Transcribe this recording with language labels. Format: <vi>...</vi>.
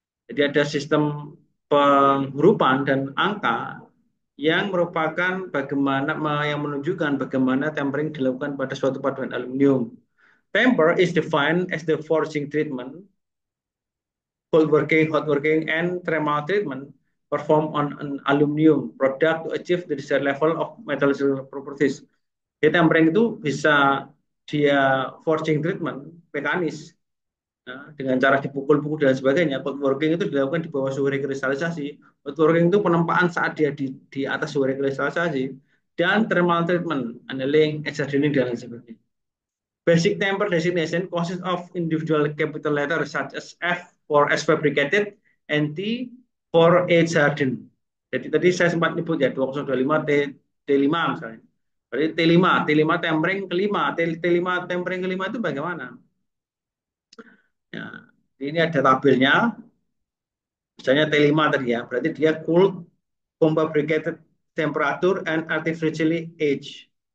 <id>Jadi ada sistem penghurupan dan angka yang merupakan bagaimana yang menunjukkan bagaimana tempering dilakukan pada suatu paduan aluminium.</id> <en>Temper is defined as the forging treatment, cold working, hot working, and thermal treatment performed on an aluminum product to achieve the desired level of metallurgical properties.</en> <id>Jadi tempering itu bisa dia forging treatment mekanis, nah, dengan cara dipukul-pukul dan sebagainya. Cold working itu dilakukan di bawah suhu rekristalisasi. Hot working itu penempaan saat dia di atas suhu rekristalisasi. Dan thermal treatment, annealing, extrusion, dan lain sebagainya.</id> <en>Basic temper designation consists of individual capital letters such as F for S fabricated and T for age hardened.</en> <id>Jadi tadi saya sempat nyebut ya 2025 T5 misalnya. Berarti T5 tempering kelima, T5 tempering kelima itu bagaimana? Ya, ini ada tabelnya. Misalnya T5 tadi ya, berarti dia</id> <en>cooled, fabricated temperature and artificially aged.</en>